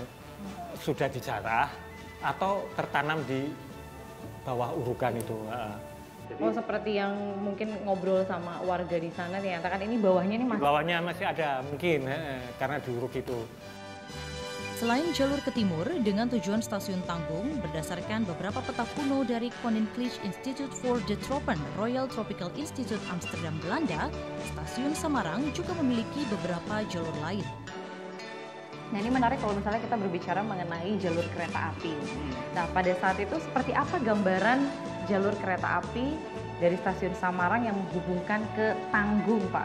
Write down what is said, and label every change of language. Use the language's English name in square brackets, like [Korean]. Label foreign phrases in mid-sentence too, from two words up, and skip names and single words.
[Indonesian] Sudah dijarah atau tertanam di bawah urukan itu. Oh, seperti yang mungkin ngobrol sama warga di sana dinyatakan ini bawahnya ini masih? Bawahnya masih ada mungkin, karena diuruk itu. Selain jalur ke timur dengan tujuan stasiun Tanggung, berdasarkan beberapa peta kuno dari Koninklijke Instituut voor de Tropen Royal Tropical Institute Amsterdam, Belanda, stasiun Samarang juga memiliki beberapa jalur lain. Nah, ini menarik kalau misalnya kita berbicara mengenai jalur kereta api. Nah, pada saat itu seperti apa gambaran jalur kereta api dari stasiun Samarang yang menghubungkan ke Tanggung, Pak?